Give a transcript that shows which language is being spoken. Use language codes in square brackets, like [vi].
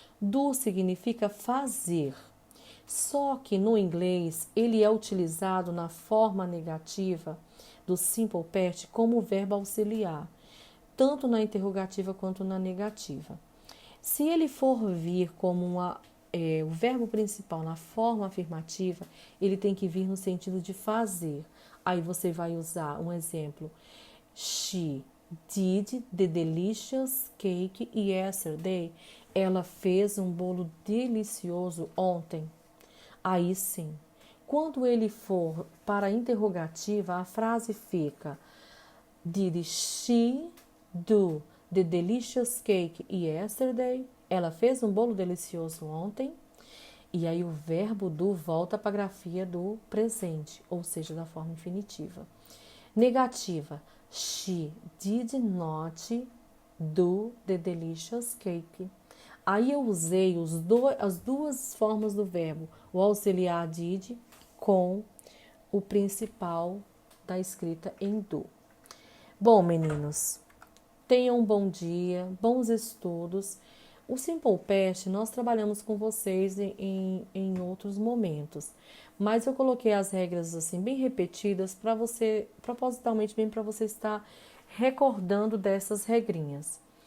[pt] Do significa fazer. Só que no inglês ele é utilizado na forma negativa do simple past como verbo auxiliar, tanto na interrogativa quanto na negativa. Se ele for vir como o verbo principal na forma afirmativa, ele tem que vir no sentido de fazer. Aí você vai usar um exemplo. [en] She did the delicious cake yesterday. [pt] Ela fez um bolo delicioso ontem. Aí sim. Quando ele for para a interrogativa, a frase fica [en] Did she do the delicious cake yesterday? [pt] Ela fez um bolo delicioso ontem. E aí o verbo do volta para a grafia do presente, ou seja, da forma infinitiva. Negativa. [en] She did not do the delicious cake. [pt] Aí eu usei as duas formas do verbo, o auxiliar did com o principal da escrita em do. Bom, meninos, tenham um bom dia, bons estudos. O Simple Past nós trabalhamos com vocês em outros momentos, mas eu coloquei as regras assim bem repetidas para você, propositalmente bem para você estar recordando dessas regrinhas.